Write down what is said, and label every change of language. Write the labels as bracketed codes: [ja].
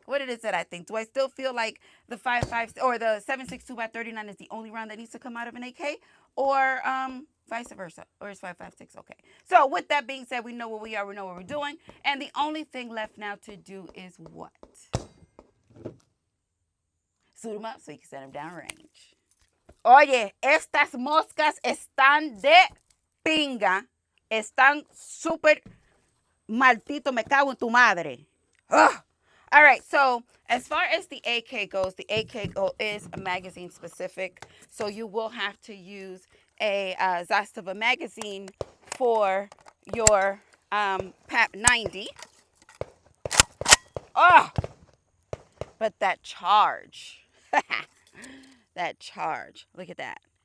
[en] What it is that I think. Do I still feel like the 5.5 or the 7.62 by 39 is the only round that needs to come out of an AK, or vice versa, or is 5.56 okay? So with that being said, we know what we are, we know what we're doing, and the only thing left now to do is what? Suit them up so you can set them down range. [es] Oye, estas moscas están de pinga. Están súper maltito, me cago en tu madre. Ugh. [en] All right, so as far as the AK goes, the AK is magazine specific, so you will have to use a Zastava magazine for your PAP 90. Oh, but that charge, that charge, look at that.